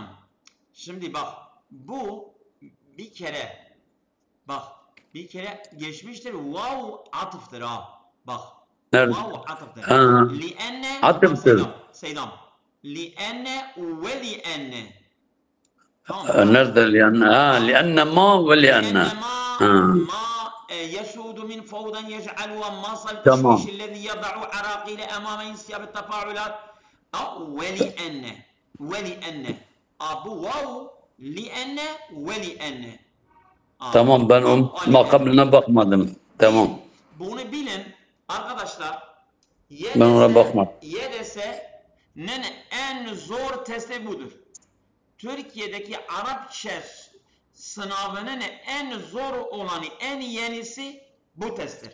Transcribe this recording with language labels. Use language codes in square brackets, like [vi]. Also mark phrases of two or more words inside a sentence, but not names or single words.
[tr] Şimdi bak bu bir kere geçmiştir. Vav atıftır ha. Bak. Nerede? Vav atıftır. Li'enne atıftır. Seydam. [ar] لأن ولأن. [tr] Tamam. Nerede li'enne? [ar] لأن ما ولأن. Ma يسود من فوضى يجعلها مصل التشويش الذي يضع عراقيل امام انسياب التفاعلات ولأن [tr] bu vav [ar] لأن ولأن. [tr] Tamam ben o makamına bakmadım. Tamam. Bunu bilin arkadaşlar. Ben ona bakmadım. YDS'nin en zor testi budur. Türkiye'deki Arapça sınavının en zor olanı, en yenisi bu testtir.